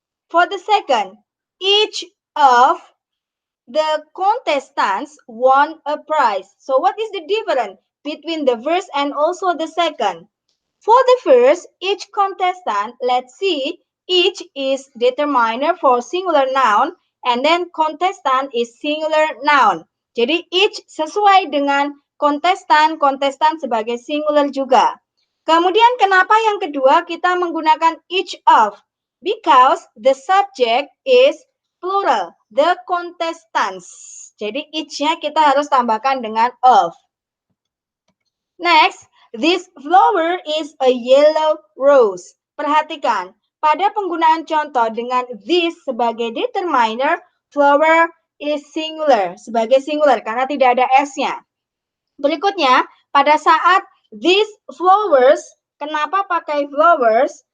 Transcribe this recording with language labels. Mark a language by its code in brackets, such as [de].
[en] For the second, each of the contestants won a prize. So what is the difference between the first and also the second? For the first, each contestant, let's see, each is determiner for singular noun, and then contestant is singular noun. [id] Jadi each sesuai dengan kontestan sebagai singular juga. Kemudian kenapa yang kedua kita menggunakan each of? [en] Because the subject is plural, the contestants. [id] Jadi each-nya kita harus tambahkan dengan of. [en] Next, this flower is a yellow rose. [id] Perhatikan, pada penggunaan contoh dengan this sebagai determiner, [en] flower is singular, [id] sebagai singular karena tidak ada S-nya. Berikutnya, pada saat these flowers, kenapa pakai flowers?